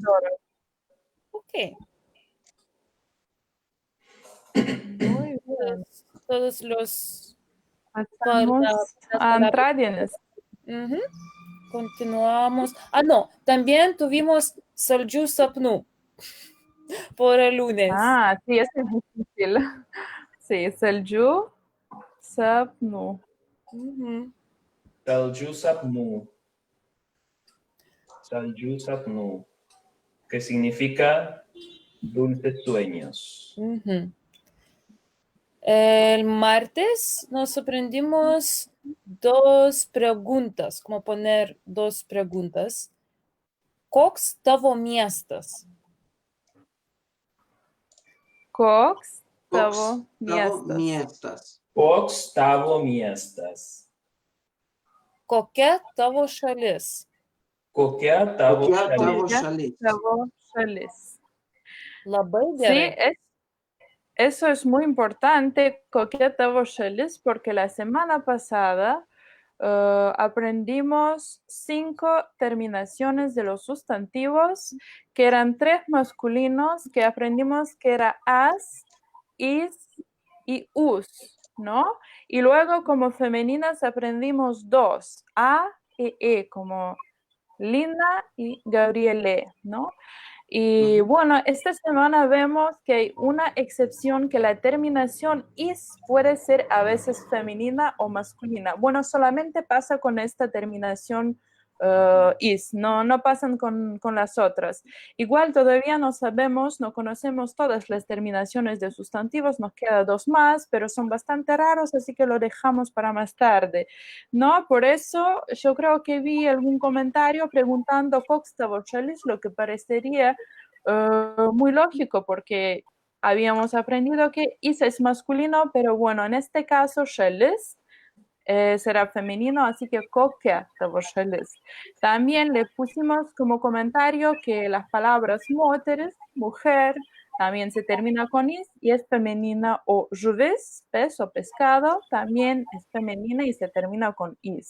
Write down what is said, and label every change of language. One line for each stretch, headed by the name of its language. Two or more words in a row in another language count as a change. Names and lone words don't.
Spanish: Ok. Muy bien. Todos los... Pasamos a Antradienės. Ujú. Continuamos. Ah, no, también tuvimos
Lithuanian: Saldžių sapnų
Spanish: por el lunes. Ah, sí, es difícil. Sí,
Lithuanian: Saldžių sapnų. Ujú. Saldžių sapnų. Saldžių sapnų.
Spanish: Que significa dulces sueños. Ujú. El martes nos aprendimos 2 preguntas, como poner 2 preguntas.
Lithuanian: Koks tavo miestas? Koks tavo Tavo miestas? miestas, Koks tavo miestas? Kokia tavo šalis? Kokia tavo Kokia tavo šalis? šalis, Tavo šalis. Labai
Spanish: Sí,
Lithuanian: gerai.
Spanish: eso es muy importante,
Lithuanian: kokia tavo šalis,
Spanish: porque la semana pasada aprendimos 5 terminaciones de los sustantivos, que eran 3 masculinos, que aprendimos que era as, is y us, ¿no? Y luego como femeninas aprendimos 2, a y e, como Linda y Gabriele, ¿no? Y bueno, esta semana vemos que hay una excepción, que la terminación is puede ser a veces femenina o masculina. Bueno, solamente pasa con esta terminación is, no pasan con las otras. Igual todavía no sabemos, no conocemos todas las terminaciones de sustantivos, nos queda 2 más, pero son bastante raros, así que lo dejamos para más tarde, ¿no? Por eso yo creo que vi algún comentario preguntando
Lithuanian: koks tavo šalis,
Spanish: lo que parecería muy lógico, porque habíamos aprendido que is es masculino, pero bueno, en este caso Shellis será femenino, así que
Lithuanian: kokya Shellis.
Spanish: También le pusimos como comentario que las palabras mujeres, mujer, también se termina con is y es femenina, o juvis, pez o pescado, también es femenina y se termina con is.